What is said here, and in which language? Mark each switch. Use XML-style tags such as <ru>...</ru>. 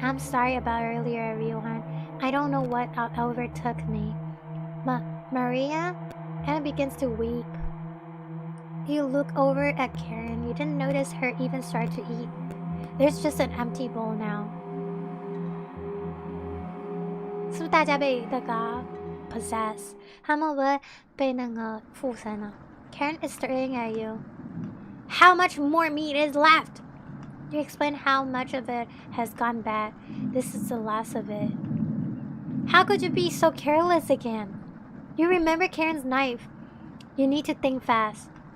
<en>I'm sorry about earlier, everyone. I don't know what overtook me. Maria? Anna begins to weep. You look over at Karen. You didn't notice her even start to eat. There's just an empty bowl now.</en> <zh>是不是大家被那个 possess？他们会被那个附身了。</zh> <en>Karen is staring at you. How much more meat is left? You explain how much of it has gone bad. This is the last of it. How could you be so careless again? You remember Karen's knife. You need to think fast.</en>